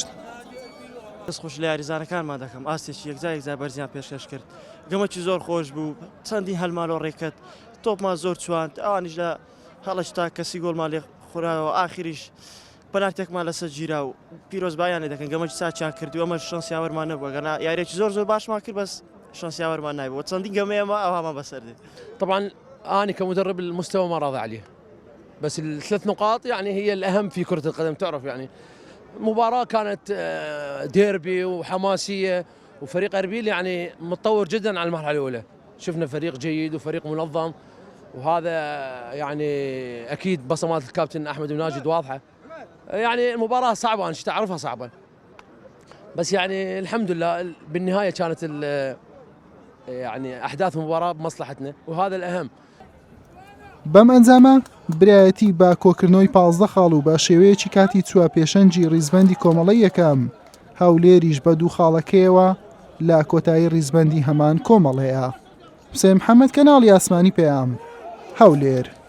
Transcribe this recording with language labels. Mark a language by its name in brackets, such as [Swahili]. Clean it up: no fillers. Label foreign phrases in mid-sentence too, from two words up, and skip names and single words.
[Central Kurdish] دەستخۆش لە یاریزانەکانمان دەکەم، ئاستێکی یەکجار بەرزیان پێشکەش کرد، گەمەکی زۆر خۆش بوو، چەندی هەلماڵۆ ڕێکەت تۆپمان زۆر چواند، ئەوانیش لە هەڵەش تا کەسی گۆڵمان لێ خوراوە، ئاخریش پەنالتێکمان لەسەر گیرا و پیرۆزبایانێ دەکەن گەمەکی ساچیان کردو، ئەمە شانسیاوەرمان نەبووە، گەنا یاریێکی زۆر باشمان کرد بەس شانسیاوەرمان نایبووە، چەندین گەمەیەمە ئەوهامان بەسەر دێت. [Arabic] طبعا أنا كمدرب المستوى ما راضي عليه، بس ال3 نقاط يعني هي الأهم في كرة القدم. تعرف يعني مباراة كانت ديربي وحماسية، وفريق أربيل يعني متطور جدا على المرحلة الأولى، شفنا فريق جيد وفريق منظم، وهذا يعني أكيد بصمات الكابتن أحمد وناجد واضحة. يعني المباراة صعبة، أنا تعرفها صعبة، بس يعني الحمد لله بالنهاية كانت يعني أحداث المباراة بمصلحتنا وهذا الأهم. [Central Kurdish] بەم ئەنجامە برایەتی بە کۆکردنەوەی 15 خاڵ و بە شێوەیەکی کاتی چوە پێشەنجی ڕیزبەندی کۆمەڵی یەکەم هەولێریش بە 2 خاڵەکەیەوە لە کۆتایی ڕیزبەندی هەمان کۆمەڵەیە. حوسێن محەممەد کەناڵی ئاسمانی پێیام هەولێر.